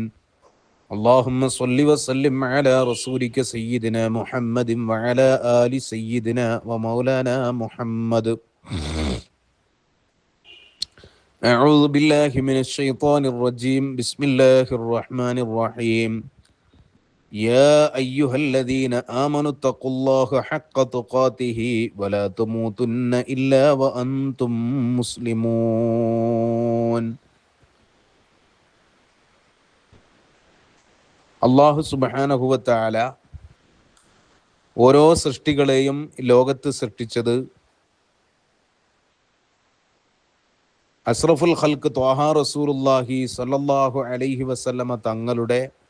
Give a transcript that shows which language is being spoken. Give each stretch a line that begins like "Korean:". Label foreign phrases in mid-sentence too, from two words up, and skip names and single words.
Arabic: اللهم صل وسلم على رسولك سيدنا محمد وعلى آل سيدنا ومولانا محمد. أعوذ بالله من الشيطان الرجيم. بسم الله الرحمن الرحيم. يا أيها الذين آمنوا اتقوا الله حق تقاته ولا تموتن إلا وأنتم مسلمون. الله سبحانه وتعالى
Malayalam: ഓരോ സൃഷ്ടികളെയും ലോകത്ത് സൃഷ്ടിച്ചത്
Arabic: أشرف الخلق طه رسول الله صلى الله عليه وسلم
Malayalam: തങ്ങളുടെ